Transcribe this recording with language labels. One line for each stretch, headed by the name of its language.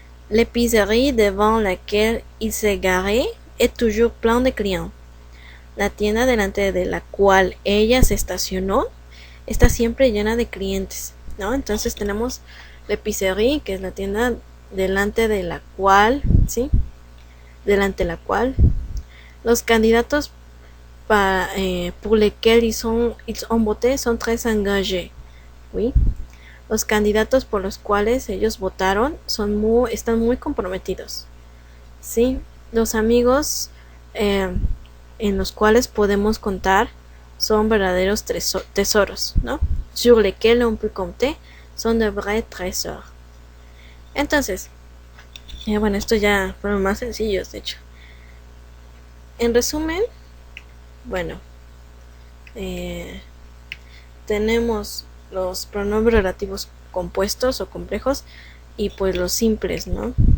French: L'épicerie devant laquelle il s'est garé est toujours plein de clients.
Spanish: La tienda delante de la cual ella se estacionó está siempre llena de clientes, ¿no? Entonces tenemos l'épicerie, que es la tienda delante de la cual, ¿sí? Delante de la cual los candidatos
French: pour lesquels ils ont voté sont très engagés, ¿oui?
Spanish: los candidatos por los cuales ellos votaron están muy comprometidos. ¿Sí? Los amigos en los cuales podemos contar son verdaderos tesoros, ¿no?
French: Sur lesquels on peut compter son de vrais trésors.
Spanish: Entonces, bueno, esto ya fueron más sencillos, de hecho. En resumen, bueno, tenemos los pronombres relativos compuestos o complejos y pues los simples, ¿no?